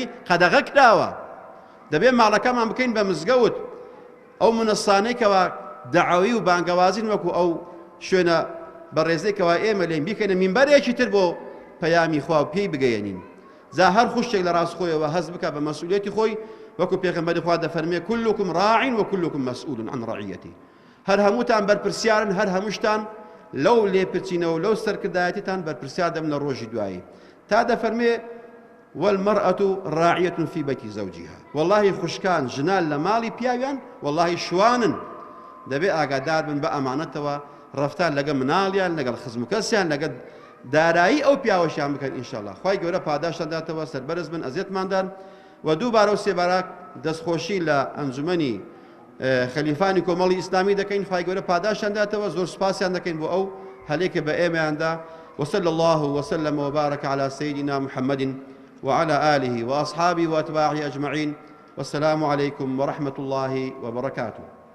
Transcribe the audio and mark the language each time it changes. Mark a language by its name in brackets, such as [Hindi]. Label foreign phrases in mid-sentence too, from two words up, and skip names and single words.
[Central Kurdish] قەدەغە کراوە دەبێت ماڵەکەمان بکەین بە مزگەوت ئەو منەسانەیەکەوە دەعاوی و بانگەوازین وەکو ئەو شوێنە بەڕێزێکەوە ئێمە لێم بیکەنە مینبەرێکی تر بۆ پەیامی خوا و پێی بگەیەنین جا هەر خوشتێک لە ڕاستخۆیەوە هەست بکە بە مەسئولیەتی خۆی وەکو پێغەمبەری خوا دەفەرمێ [Arabic] كلكم راع وكلكم مسؤول عن رعيته [Central Kurdish] هەر هەمووتان بەرپرسیارن هەر هەمووشتان لەو لێپرچینەوە لەو سەرکردایەتیتان بەرپرسیار دەبن لە ڕۆژی دوایی تا دەفەرمێ [Arabic] والمرأة راعية في بيت زوجها والله [Central Kurdish] خوشکان ژنان لە ماڵی پیاویان والله شوانن دەبێ ئاگادار بن بە ئەمانەتەوە ڕەفتار لەگە مناڵیان لەگەڵ خزم و کەسیان لەگە دارایی ئەو پیاوەشیان بکەن ئینشاءالله خوای گەورە پاداشتان داتەوە سەربەرز بن ئەزیەتماندان و دووبارە و سێبارە دەستخۆشی لە ئەنجومەنی خەلیفانی کۆمەڵی ئیسلامی دەکەین خوای گەورە پاداشتان داتەوە زۆر سوپاسیان دەکەین بۆ ئەو هەلێکە بە ئێمەیاندا [Arabic] وصلى الله وسلم وبارك على سيدنا محمد وعلى آله وأصحابه وأتباعه أجمعين والسلام عليكم ورحمة الله وبركاته